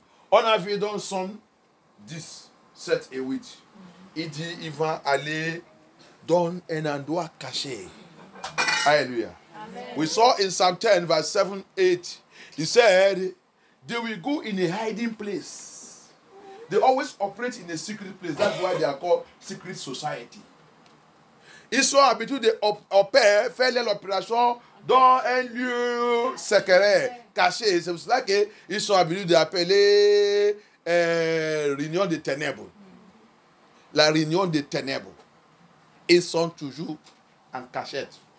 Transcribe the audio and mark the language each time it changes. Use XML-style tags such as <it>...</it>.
<fr>On a vu dans Somme 10, 7 et 8. Il dit, il va aller dans un endroit caché. Hallelujah. Amen.</fr> <en>We saw in Psalm 10, verse 7, 8, he said, they will go in a hiding place. They always operate in a secret place. That's why they are called secret society.</en> <fr>Ils sont habitués d'opérer, faire l'opération dans un lieu secret, caché. C'est pour cela qu'ils sont habitués d'appeler réunion des ténèbres. La réunion des ténèbres. Ils sont toujours en cachette.</fr>